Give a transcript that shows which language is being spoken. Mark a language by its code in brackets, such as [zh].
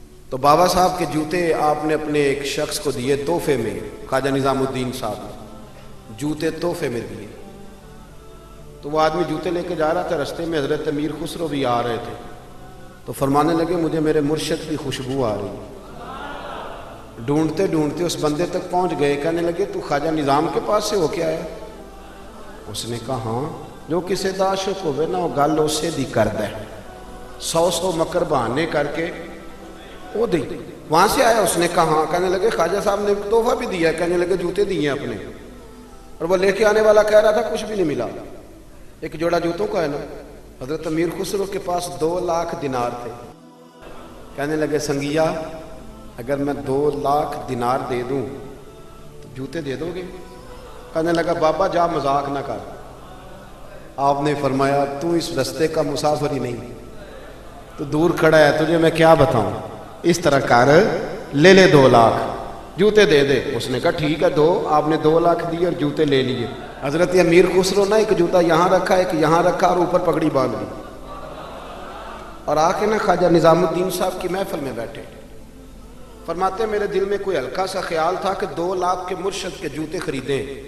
[ur] تو بابا صاحب کے جوتے آپ نے اپنے ایک شخص کو دیے تحفے میں. خواجہ نظام الدین صاحب نے جوتے تحفے میں دیے. تو وہ آدمی جوتے لے کے جا رہا تھا، رستے میں حضرت امیر خسرو بھی آ رہے تھے. تو فرمانے لگے مجھے میرے مرشد کی خوشبو آ رہی. ڈھونڈتے ڈھونڈتے اس بندے تک پہنچ گئے. کہنے لگے تو خواجہ نظام کے پاس سے ہو کے آیا؟ اس نے کہا ہاں. [pa] جو کسی دا عاشق ہوئے نا وہ گل اسے دی کرد ہے، 100 مکر بہانے کر کے وہ دی. [ur] وہاں سے آیا؟ اس نے کہا ہاں. کہنے لگے خواجہ صاحب نے تحفہ بھی دیا. کہنے لگے جوتے دیے اپنے. اور وہ لے کے آنے والا کہہ رہا تھا کچھ بھی نہیں ملا. ایک جوڑا جوتوں کا ہے نا. حضرت امیر خسرو کے پاس 2 لاکھ دینار تھے. کہنے لگے سنگیا اگر میں 2 لاکھ دینار دے دوں تو جوتے دے دو گے؟ کہنے لگا بابا جا مذاق نہ کر. آپ نے فرمایا تو اس رستے کا مسافر ہی نہیں، تو دور کھڑا ہے، تجھے میں کیا بتاؤں. اس طرح کر، لے لے 2 لاکھ جوتے دے دے. اس نے کہا ٹھیک ہے دو. آپ نے 2 لاکھ دیے اور جوتے لے لیے. حضرت امیر خسرو نے ایک جوتا یہاں رکھا، ایک یہاں رکھا اور اوپر پگڑی باندھ لی، اور آ کے نا خواجہ نظام الدین صاحب کی محفل میں بیٹھے. فرماتے میرے دل میں کوئی ہلکا سا خیال تھا کہ 2 لاکھ کے مرشد کے جوتے خریدیں.